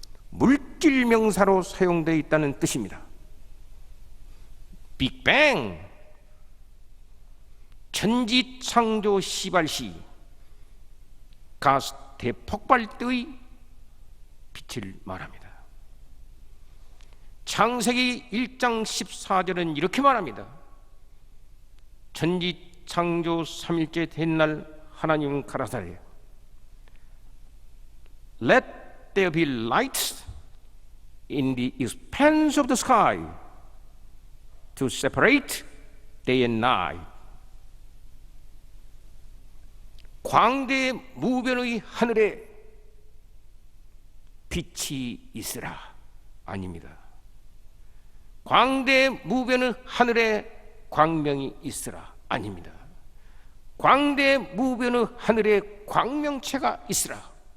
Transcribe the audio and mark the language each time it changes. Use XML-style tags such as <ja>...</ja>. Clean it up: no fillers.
<ko>물질 명사로 사용되어 있다는 뜻입니다. 빅뱅, 천지창조 시발시, 가스 대폭발 때의 빛을 말합니다. 창세기 1장 14절은 이렇게 말합니다. 천지창조 3일째 된 날 하나님 가라사대</ko> <en>Let there be lights in the expanse of the sky to separate day and night.</en> <ko>광대 무변의 하늘에 빛이 있으라 아닙니다. 광대 무변의 하늘에 광명이 있으라 아닙니다. 광대 무변의 하늘에 광명체가 있으라.</ko>